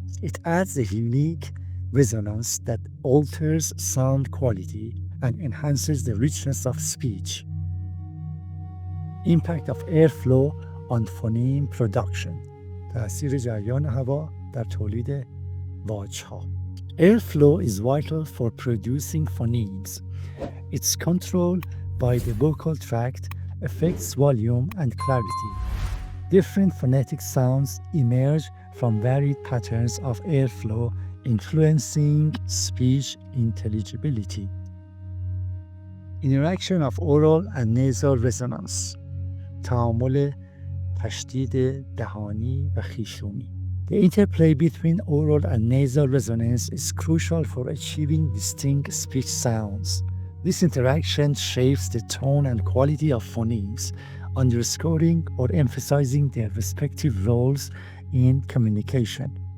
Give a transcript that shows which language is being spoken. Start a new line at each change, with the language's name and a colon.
English: It adds a unique resonance that alters sound quality and enhances the richness of speech. Impact of airflow on phoneme production.
Persian: تأثیر جریان هوا در تولید واجها.
English: Airflow is vital for producing phonemes. Its control by the vocal tract affects volume and clarity. Different phonetic sounds emerge from varied patterns of airflow, influencing speech intelligibility. Interaction of oral and nasal resonance.
Persian: تعامل تشدید دهانی و خیشومی.
English: The interplay between oral and nasal resonance is crucial for achieving distinct speech sounds. This interaction shapes the tone and quality of phonemes, underscoring or emphasizing their respective roles in communication.